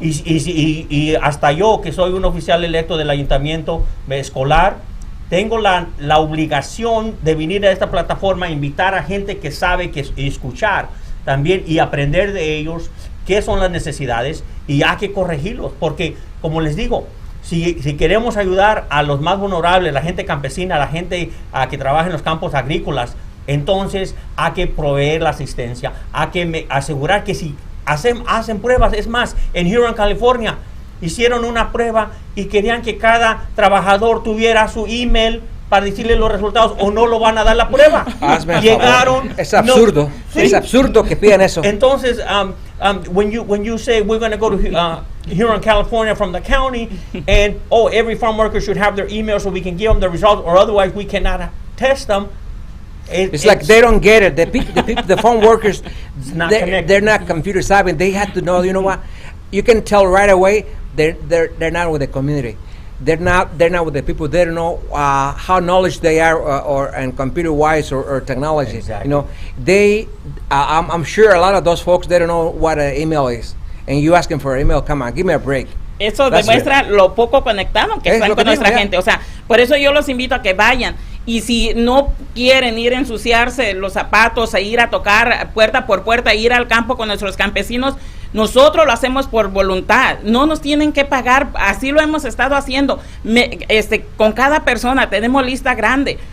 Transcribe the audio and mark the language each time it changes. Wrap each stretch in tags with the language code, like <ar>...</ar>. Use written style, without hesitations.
<es>Y hasta yo, que soy un oficial electo del ayuntamiento escolar, tengo la obligación de venir a esta plataforma, invitar a gente que sabe escuchar también y aprender de ellos qué son las necesidades, y hay que corregirlos, porque como les digo, si queremos ayudar a los más vulnerables, la gente campesina, la gente que trabaja en los campos agrícolas, entonces hay que proveer la asistencia, hay que asegurar que si hacen pruebas. Es más, en Hora, California, hicieron una prueba y querían que cada trabajador tuviera su email para decirle los resultados, o no lo van a dar la prueba. Llegaron. Es absurdo. No, es absurdo que pidan eso. Entonces,</es> <en>when you say we're going to go to here in California from the county, and every farm worker should have their email so we can give them the results, or otherwise we cannot test them. It's like they don't get it. The farm workers, they're not computer savvy. They have to know. You know what? You can tell right away they're not with the community. They're not with the people. They don't know how knowledge they are, and computer wise or technology. Exactly. You know, I'm sure a lot of those folks, they don't know what an email is. And you ask them for an email, come on, give me a break.</en> <es>Eso demuestra lo poco conectado que están con nuestra gente. O sea, por eso yo los invito a que vayan. Y si no quieren ir a ensuciarse los zapatos, a ir a tocar puerta por puerta, ir al campo con nuestros campesinos, nosotros lo hacemos por voluntad. No nos tienen que pagar. Así lo hemos estado haciendo. Con cada persona tenemos lista grande.</es>